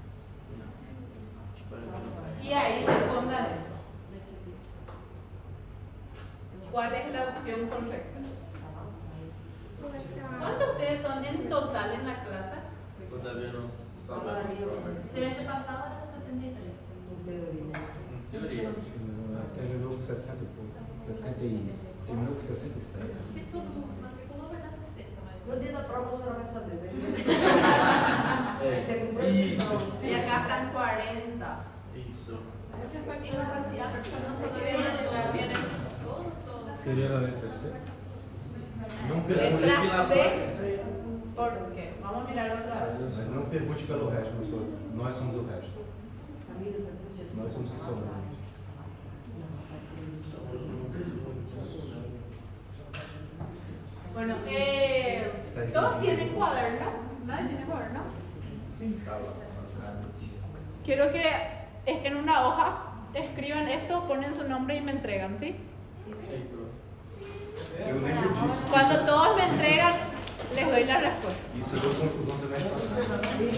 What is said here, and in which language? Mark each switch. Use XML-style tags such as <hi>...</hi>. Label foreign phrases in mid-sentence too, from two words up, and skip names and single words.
<es>Y ahí respondan esto. ¿Cuál es la opción correcta? ¿Cuántos de ustedes son en total en la clase? Todavía no sabemos.</es> <pt>Semestre passado era 73. Em teoria. Terminou com 60 e pouco. 60 e... Terminou com 67. Se todo mundo se matriculou, vai dar 60. Mas... No dia da prova a senhora vai saber, né? Isso.</pt> <es>Y acá están 40.</es> <pt>Isso. Partindo parcial,</pt> <es>Vienen</es> <pt>Seria na letra C? Não pergunte,</pt> <es>letra C. ¿Por qué? Vamos a mirar otra vez.</es> <pt>mas não pergunte pelo resto, professor. Nós somos o resto. Nós somos o que sobramos.</pt> <es>Bueno, ¿todos tienen cuaderno? ¿Nadie tiene cuaderno?</es> <pt>Sim.</pt> <es>Quiero que en una hoja escriban esto, ponen su nombre y me entregan, ¿sí?</es> <pt>Eu lembro disso.</pt> <es>Cuando todos me entregan, les doy la respuesta.</es> <pt>Isso deu confusão semestre passado.</pt>